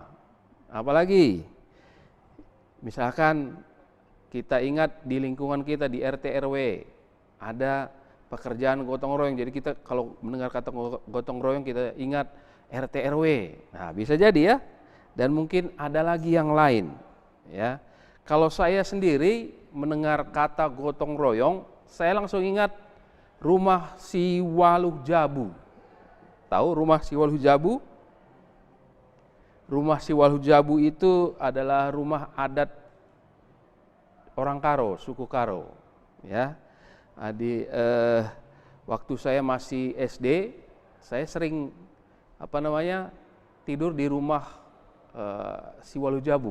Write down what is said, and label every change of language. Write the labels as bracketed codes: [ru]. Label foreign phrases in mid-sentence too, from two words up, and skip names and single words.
[id] Apalagi misalkan kita ingat di lingkungan kita, di RT RW ada pekerjaan gotong royong. Jadi kita kalau mendengar kata gotong royong, kita ingat RT RW. Nah, bisa jadi ya. Dan mungkin ada lagi yang lain ya. kalau saya sendiri mendengar kata gotong royong, saya langsung ingat rumah si Waluh Jabu. Tahu rumah si Waluh Jabu? Rumah si Waluh Jabu itu adalah rumah adat orang Karo, suku Karo. Ya, waktu saya masih SD, saya sering tidur di rumah si Waluh Jabu.